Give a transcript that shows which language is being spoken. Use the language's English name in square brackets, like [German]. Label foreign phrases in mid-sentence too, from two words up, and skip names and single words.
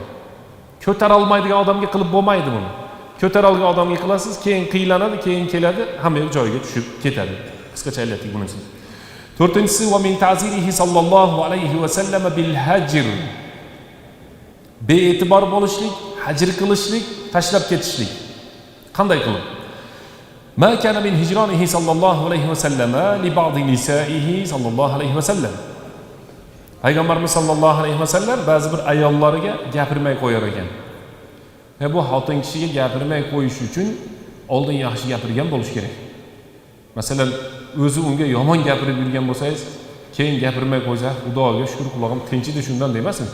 [Uzbek] Ko'tara olmaydigan odamga qilib bo'lmaydi buni. Ko'tara olgan odamga qilasiz, keyin qiylanadi, keyin keladi, hamma joyiga tushib ketadi. Qisqacha aytdik bunisi. To'rtinchisi, [Arabic] ومن تعزيره صلى الله عليه وسلم بالهجر. [Uzbek] Be'e'tibor bo'lishlik, hajr qilishlik, tashlab ketishlik. Qanday qilib? [Arabic] ما كان من هجرانه صلى الله عليه وسلم لبعض نسائه صلى الله عليه وسلم. [Uzbek] Payg'ambarimiz sallallohu alayhi va sallam ba'zi bir ayollariga gapirmay qo'yar ekan. Bu xotin kishiga gapirmay qo'yish uchun oldin yaxshi gapirgan bo'lish kerak. Masalan, o'zi unga yomon gapirib yurgan bo'lsangiz, keyin gapirmay qo'ysa, Xudoga shukr, quloqim tinchidi shundan demasin.